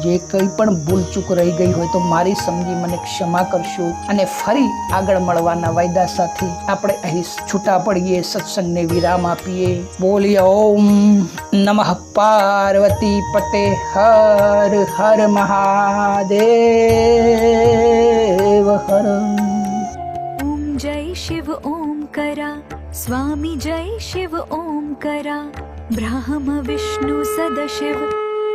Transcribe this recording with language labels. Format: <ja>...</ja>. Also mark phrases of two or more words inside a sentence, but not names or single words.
<gu>જે કંઈ પણ ભૂલચૂક રહી ગઈ હોય તો મારી સમજી મને ક્ષમા કરશો, અને ફરી આગળ મળવાના વાયદા સાથે આપણે અહીં છૂટા પડીએ, સત્સંગને વિરામ આપીએ.</gu> <sa>બોલીએ ઓમ નમઃ પાર્વતી પતે હર હર મહાદેવ હર.</sa> <hi>ओम जय शिव ओम करा स्वामी जय शिव ओम करा ब्रह्म विष्णु सदाशिव</hi>